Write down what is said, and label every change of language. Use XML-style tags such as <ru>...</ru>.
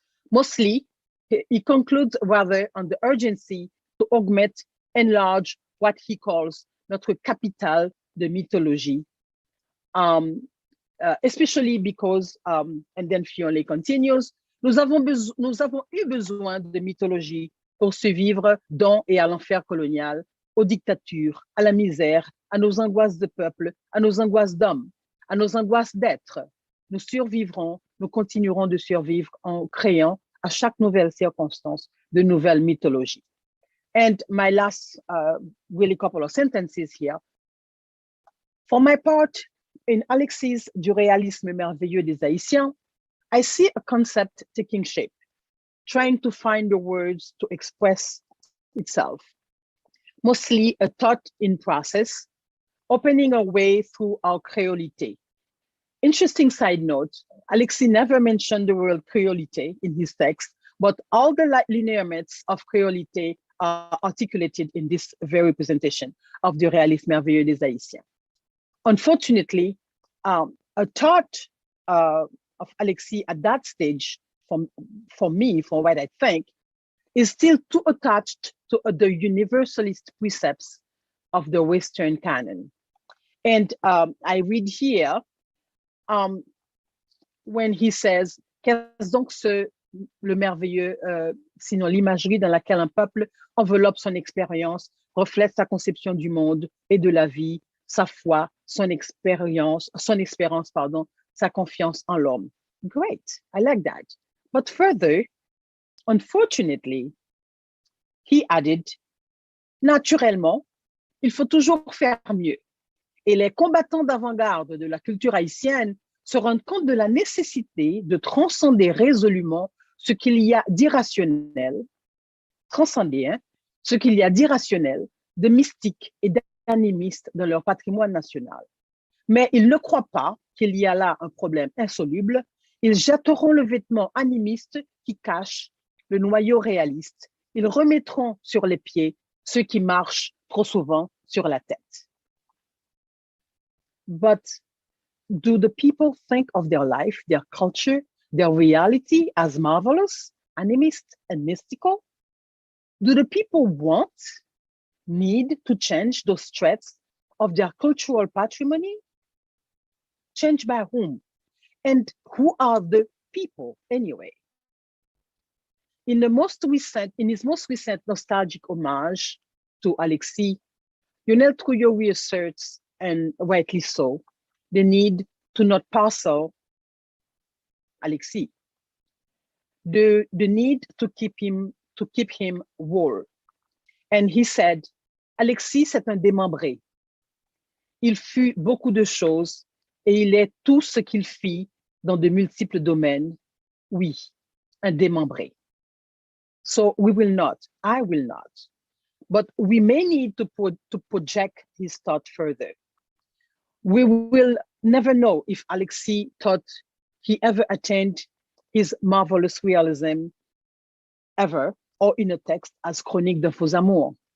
<en>Mostly, he concludes rather on the urgency to augment, enlarge what he calls</en> <fr>notre capital de mythologie,</fr> <en>especially because, and then Fiolet continues,</en> <fr>nous avons eu besoin de mythologie pour survivre dans et à l'enfer colonial, aux dictatures, à la misère, à nos angoisses de peuple, à nos angoisses d'hommes, à nos angoisses d'être. Nous survivrons, nous continuerons de survivre en créant à chaque nouvelle circonstance de nouvelles mythologies.</fr> <en>And my last really couple of sentences here. For my part, in Alexis du réalisme merveilleux des Haïtiens, I see a concept taking shape, trying to find the words to express itself. Mostly a thought in process, opening a way through our créolité. Interesting side note, Alexis never mentioned the word créolité in his text, but all the linéaments of créolité are articulated in this very representation of the réalisme merveilleux des Haïtiens. Unfortunately, a thought of Alexis at that stage, for me, for what I think, is still too attached to the universalist precepts of the Western canon. And I read here when he says,</en> <fr>qu'est-ce donc le merveilleux, sinon l'imagerie dans laquelle un peuple enveloppe son expérience, reflète sa conception du monde et de la vie, sa foi, son espérance, sa confiance en l'homme.</fr> <en>Great, I like that. But further, unfortunately, he added,</en> <fr>naturellement, il faut toujours faire mieux. Et les combattants d'avant-garde de la culture haïtienne se rendent compte de la nécessité de transcender résolument ce qu'il y a d'irrationnel, ce qu'il y a d'irrationnel, de mystique et d'animiste dans leur patrimoine national. Mais ils ne croient pas qu'il y a là un problème insoluble. Ils jetteront le vêtement animiste qui cache le noyau réaliste. Ils remettront sur les pieds ceux qui marchent trop souvent sur la tête.</fr> <en>But do the people think of their life, their culture, their reality as marvelous, animist, and mystical? Do the people want, need to change those traits of their cultural patrimony? Change by whom? And who are the people anyway? In his most recent nostalgic homage to Alexis, Lionel Trouillot reasserts, and rightly so, the need to not parcel Alexis, the need to keep him whole. And he said,</en> <fr>Alexis, c'est un démembré. Il fut beaucoup de choses et il est tout ce qu'il fit dans de multiples domaines. Oui, un démembré.</fr> <en>So we will not, I will not, but we may need to project his thought further. We will never know if Alexis thought he ever attained his marvelous realism ever, or in a text as Chronique d'un faux amour.</en>